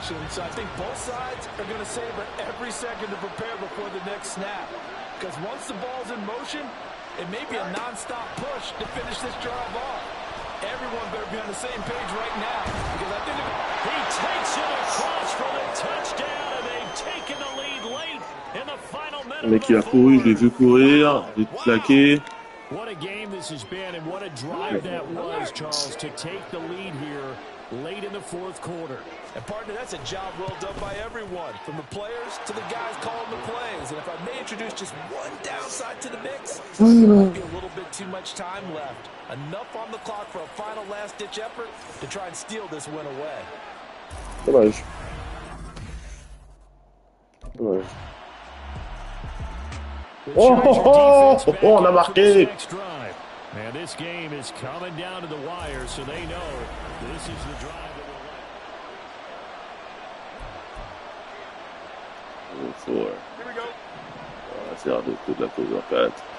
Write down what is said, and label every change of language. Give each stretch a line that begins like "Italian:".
English: So I think both sides are going to savor every second to prepare before the next snap. Because once the ball's in motion, it may be a non-stop push to finish this drive off. Everyone better be on the same page right now. Because I think he takes it across for the touchdown, and they've taken the lead late in the final minute.
French: Le mec il a couru, je l'ai vu courir, je l'ai plaqué.
English: What a game this has been, and what a drive that was, Charles, to take the lead here late in the fourth quarter. And partner, that's a job well done by everyone, from the players to the guys calling the plays. And if I may introduce just one downside to the mix, there might be a little bit too much time left. Enough on the clock for a final last-ditch effort to try and steal this win away.
French: Dommage. Dommage. On a marqué.
English: And this game is coming down to the wire, so they know this is the drive that will Here we go.
French: On va faire de la pause en 4.